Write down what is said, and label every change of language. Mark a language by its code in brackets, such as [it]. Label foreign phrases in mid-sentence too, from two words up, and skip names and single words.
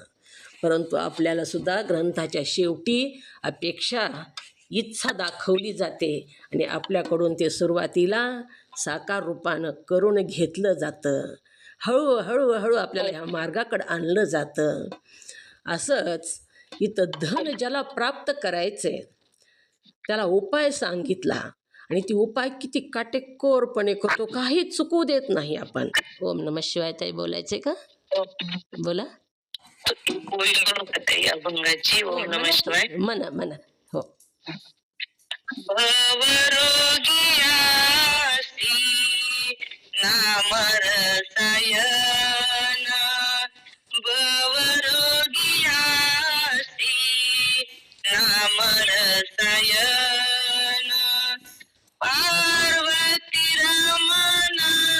[mr] परंतु आपल्याला सुद्धा ग्रंथाच्या शेवटी अपेक्षा इच्छा दाखवली जाते आणि आपल्याकडून ते सुरुवातीला साकार रूपानं करून घेतलं जातं. हळूहळू आपल्याला ह्या मार्गाकडे आणलं जातं. असंच इथं धन ज्याला प्राप्त करायचे त्याला उपाय सांगितला आणि ती उपाय किती काटेकोरपणे करतो, काही चुकू देत नाही आपण. [sa] ओम नमः शिवाय [mr] ताई बोलायचे का? बोला. अभंगाची [sa] ओम नमः शिवाय. [mr] म्हणा म्हणा. हो. भवरोगियासी नाम रसायन, भवरोगियासी नाम रसायन, पार्वती रमना